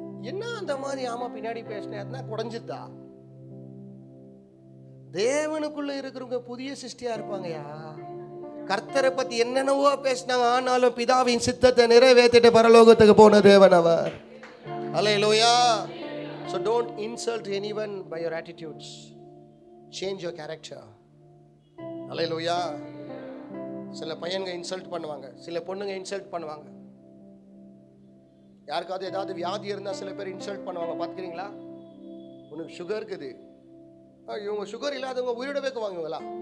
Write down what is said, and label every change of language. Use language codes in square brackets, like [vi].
[ta] என்ன அந்த மாதிரி ஆமா பின்னாடி பேசினா குறைஞ்சுதா? தேவனுக்குள்ள இருக்கிறவங்க புதிய சிருஷ்டியா இருப்பாங்கயா. கர்த்தரை பத்தி என்னென்னவோ பேசினாங்க, ஆனாலும் பிதாவின் சித்தத்தை நிறைவேற்றிட்டு பரலோகத்துக்கு போன தேவன் அவர். அல்லேலூயா. [en] So don't insult anyone by your attitudes. Change your character. Hallelujah. [ta] சில பையன்க இன்சல்ட் பண்ணுவாங்க, சில பொண்ணுங்க இன்சல்ட் பண்ணுவாங்க. யாருக்காவது ஏதாவது வியாதி இருந்தால் சில பேர் இன்சல்ட் பண்ணுவாங்க, பார்த்துக்கிறீங்களா? உனக்கு சுகர் இருக்குது, இவங்க சுகர் இல்லாதவங்க உயிரோட வைக்குவாங்களா?